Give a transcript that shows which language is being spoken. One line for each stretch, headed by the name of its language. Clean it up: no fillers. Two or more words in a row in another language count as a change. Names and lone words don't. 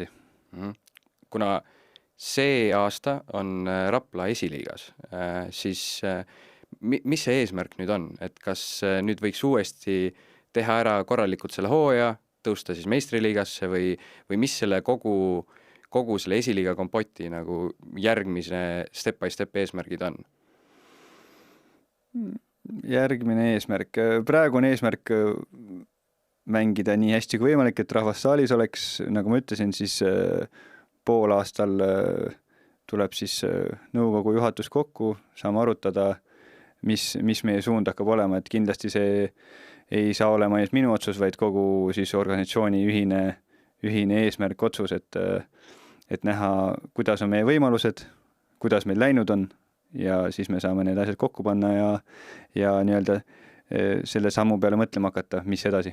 Estonian: Kuna see aasta on Rapla esiliigas, siis mis see eesmärk nüüd on? Et kas nüüd võiks uuesti teha ära korralikult selle hooaja, tõusta siis meistriliigasse või mis selle kogu selle esiliiga kompoti nagu järgmise
English: step by step
Estonian: eesmärgid on? Järgmine eesmärk. Praegu on eesmärk mängida nii hästi kui võimalik, et rahvas saalis oleks. Nagu ma ütlesin, siis pool aastal tuleb siis nõukogu juhatus kokku, saame arutada, mis meie suund hakkab olema, et kindlasti see ei saa olema ainult minu otsus, vaid kogu siis organisatsiooni ühine eesmärk otsus, et näha, kuidas on meie võimalused, kuidas meil läinud on ja siis me saame need asjad kokku panna ja selle sammu peale mõtlema hakata, mis edasi.